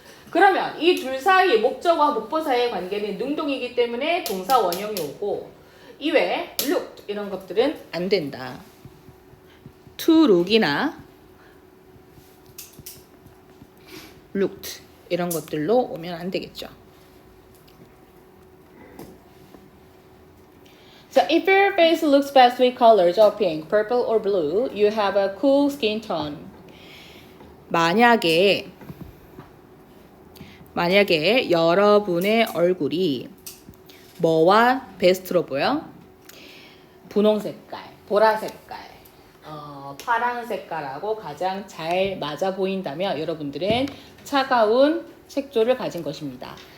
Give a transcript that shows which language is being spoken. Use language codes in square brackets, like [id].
[ko] 그러면 이 둘 사이의 목적어와 목보 사이의 관계는 능동이기 때문에 동사 원형이 오고 이외에 looked 이런 것들은 안 된다. to look이나 looked 이런 것들로 오면 안 되겠죠. [en] So if your face looks best with colors of pink, purple or blue, you have a cool skin tone. [ko] 만약에 여러분의 얼굴이 뭐와 베스트로 보여? 분홍 색깔, 보라 색깔, 파랑 색깔하고 가장 잘 맞아 보인다면 여러분들은 차가운 색조를 가진 것입니다.